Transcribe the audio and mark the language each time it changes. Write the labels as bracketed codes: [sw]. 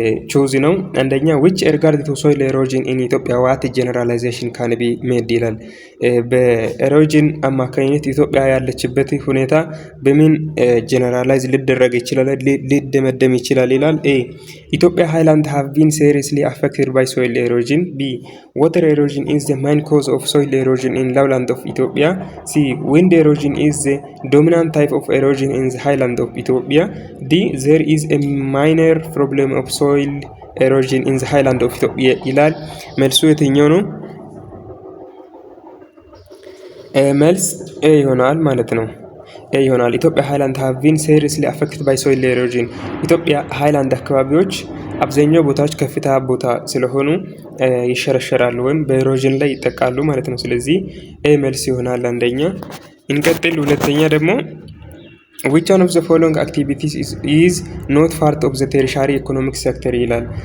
[am] ቹዝ ነው። አንደኛ [en] which regard to soil erosion in ኢትዮጵያ what generalization can be made [am] ይላል። በኤሮዥን አማካኝነት ኢትዮጵያ ያለችበት ሁኔታ በምን ጀነራላይዝ ሊደረግ ይችላል ሊደመደም ይችላል ይላል። ኢትዮጵያ ሃይላንድ [en] have been seriously affected by soil erosion. B water erosion is the main cause of soil erosion in lowland of Ethiopia. C wind erosion is the dominant type of erosion in the highland of Ethiopia. D there is a minor problem of soil erosion in the highland of Ethiopia [am] ይላል። መልሱ የትኛው ነው? መልስ ኤ ይሆናል ማለት ነው። ኤ ይሆናል። ኢትዮጵያ ሃይላንድ [en] have been seriously affected by soil erosion. [am] ኢትዮጵያ ሃይላንድ አካባቢዎች አብዛኛው ቦታዎች ከፍታ ቦታ ስለሆኑ ይሸረሸራሉ ወይም በኤሮዥን ላይ ይጠቃሉ ማለት ነው። ስለዚህ ኤ መልስ ይሆናል አንደኛ። እንቀጥል። ሁለተኛ ደግሞ [en] which one of the following activities is not part of the tertiary economic sector [am] ይላል።